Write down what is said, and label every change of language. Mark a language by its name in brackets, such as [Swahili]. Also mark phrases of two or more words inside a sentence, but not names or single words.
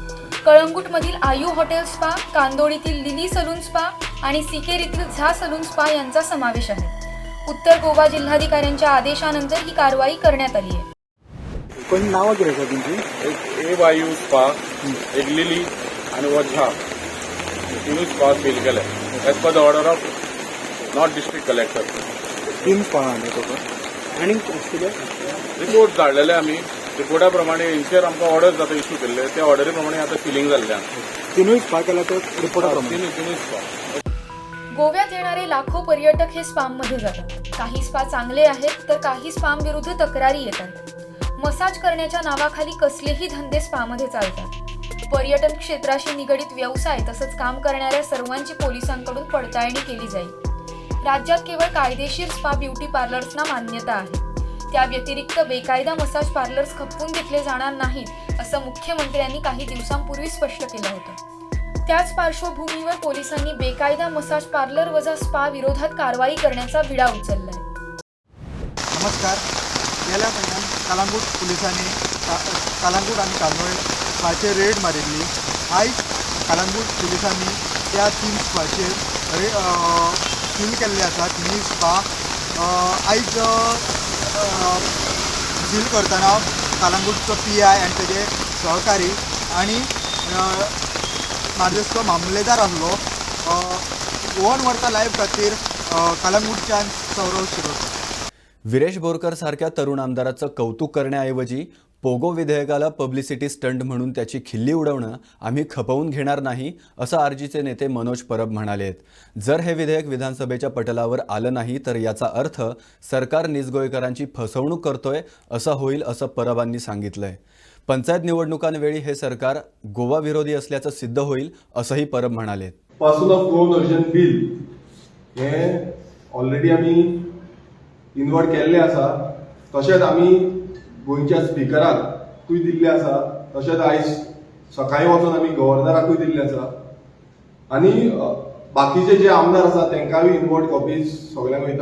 [Marathi] कळंगूटमधील आयू हॉटेल स्पा, कांदोळीतील लिली सलून स्पा आणि सिकेरीतील झा सलून स्पा यांचा समावेश आहे। उत्तर गोवा जिल्हाधिकाऱ्यांच्या आदेशानंतर ही कारवाई करण्यात आली आहे। कोणी नावं किती सर तुमची? एक ए वायू स्पा, एक लिली आणि वझा तिन्ही स्पा सील केले [English] as per the order of North District Collector. [Marathi] 3 स्पा आहे तो आणि [Konkani] रिपोर्ट धाडलेले आम्ही रिपोर्टा प्रमाणे हेंचेर आमकां ऑर्डर जाता इश्यू केल्ले त्या ऑर्डरी प्रमाणे आता सिलिंग जाल्ले आसा। 3 स्पा केला तर रिपोर्टाप्रमाणे तिन्ही स्पा। [Marathi] गोव्यात येणारे लाखो पर्यटक हे स्पामध्ये जातात। काही स्पा चांगले आहेत तर काही स्पाम विरुद्ध तक्रारी येतात। मसाज करण्याच्या नावाखाली कसलेही धंदे स्पामध्ये चालतात। पर्यटन क्षेत्राशी निगडित व्यवसाय तसंच काम करणाऱ्या सर्वांची पोलिसांकडून पडताळणी केली जाईल। राज्यात केवळ कायदेशीर स्पा ब्युटी पार्लर्सना मान्यता आहे। त्या व्यतिरिक्त बेकायदा मसाज पार्लर्स खपवून घेतले जाणार नाहीत असं मुख्यमंत्र्यांनी काही दिवसांपूर्वी स्पष्ट केलं होतं। त्याच पार्श्वभूमीवर पोलिसांनी बेकायदा मसाज पार्लर वजा स्पा विरोधात कारवाई करण्याचा विडा उचललाय। नमस्कार। [Konkani] गेल्या महिन्यात कळंगूट पोलिसांनी कळंगूट आणि कांदोळे स्पाचे रेड मारिल्ली। आयज कळंगूट पोलिसांनी त्या 3 स्पाचेर सील केल्ले आसा। 3 स्पा आयज सील करतना कळंगूटचो PI आनी तेजे सहकारी आनी म्हाजो मामलेदार आसलो ओन वर्ता लायफ खातीर कळंगूटच्यान सौरव शिरोडकर। [Marathi] विरेश बोरकर सारख्या तरुण आमदाराचं कौतुक करण्याऐवजी पोगो विधेयकाला पब्लिसिटी स्टंट म्हणून त्याची खिल्ली उडवणं आम्ही खपवून घेणार नाही असं आरजीचे नेते मनोज परब म्हणालेत। जर हे विधेयक विधानसभेच्या पटलावर आलं नाही तर याचा अर्थ सरकार निजगोयकरांची फसवणूक करतोय असं होईल असं परबांनी सांगितलंय। पंचायत निवडणुकांवेळी हे सरकार गोवा विरोधी असल्याचं सिद्ध होईल असंही परब म्हणालेत। [Konkani] पर्सन ऑफ गोवन ओरिजिन बिल हे ऑलरेडी आम्ही इन्वर्ट केल्ले आसा। तशेंच आमी गोंयच्या स्पिकराकूय दिल्ले आसा। तशेंच आयज सकाळी वचून आमी गव्हर्नराकूय दिल्ले आसा आनी बाकीचे जे आमदार आसा तांकांय [English] inward copies [Konkani] सगळ्यांक वयता।